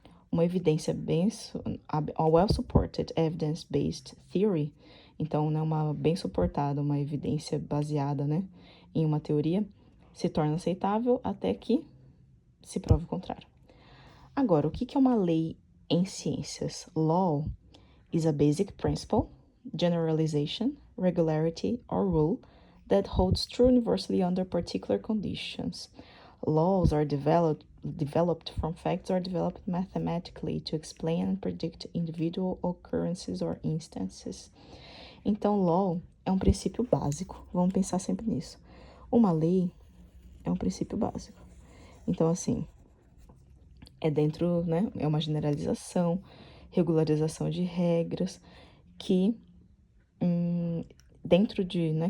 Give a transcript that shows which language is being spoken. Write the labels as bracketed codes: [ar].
[pt] Uma evidência [en] a well-supported evidence-based theory, [pt] então, né, uma bem suportada, uma evidência baseada, né, em uma teoria, se torna aceitável até que se prove o contrário. Agora, o que é uma lei em ciências? [en] Law is a basic principle, generalization, regularity, or rule that holds true universally under particular conditions. Laws are developed from facts or developed mathematically to explain and predict individual occurrences or instances. [pt] Então, law é um princípio básico. Vamos pensar sempre nisso. Uma lei é um princípio básico. Então, assim, é dentro, né? É uma generalização, regularização de regras que, dentro de, né?